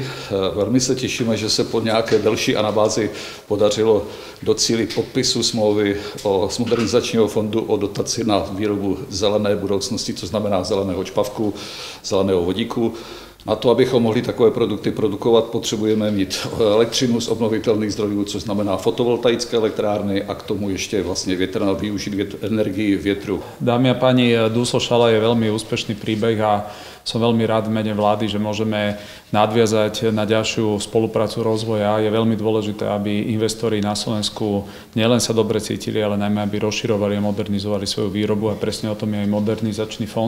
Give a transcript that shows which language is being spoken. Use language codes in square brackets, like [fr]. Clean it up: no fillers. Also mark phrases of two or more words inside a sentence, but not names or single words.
[cs] Velmi se těšíme, že se po nějaké delší anabázi podařilo docílit podpisu smlouvy z modernizačního fondu o dotaci na výrobu zelené budoucnosti, co znamená zeleného čpavku, zeleného vodíku. Na to, abychom mohli takové produkty produkovat, potřebujeme mít elektřinu z obnovitelných zdrojů, což znamená fotovoltaické elektrárny a k tomu ještě vlastně využít energii větru. [sk] Dámy a páni, Duslo Šala je veľmi úspešný príbeh a som veľmi rád v mene vlády, že môžeme nadviazať na ďalšiu spoluprácu rozvoja. Je veľmi dôležité, aby investori na Slovensku nielen sa dobre cítili, ale najmä aby rozširovali a modernizovali svoju výrobu a presne o tom je aj modernizačný fond.